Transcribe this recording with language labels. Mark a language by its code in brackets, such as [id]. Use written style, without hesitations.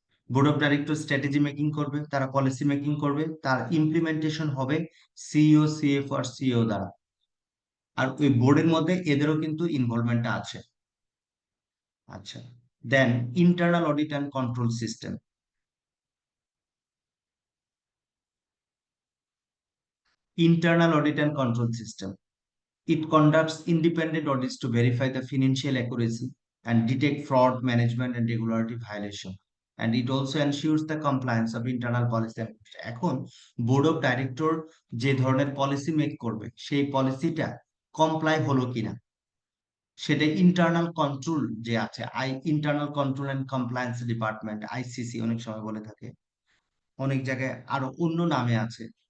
[bn] Board of director strategy making করবে, তারা policy making করবে, তার ইমপ্লিমেন্টেশন হবে সিইও, সিএফও আর সিইও দ্বারা। আর ওই বোর্ডের মধ্যে এদেরও কিন্তু ইনভলভমেন্টটা আছে। আচ্ছা, দেন internal audit and control system. [en] Internal audit and control system. It conducts independent audits to verify the financial accuracy and detect fraud, management and regularity violation. And it also ensures the compliance of internal policy. [bn] এখন board of director যে ধরনের policy make করবে, সেই পলিসিটা comply হলো কিনা, সেটা internal control যে আছে, internal control and compliance department, ICC অনেক সময় বলে থাকে, অনেক জায়গায় আরো অন্য নামে আছে।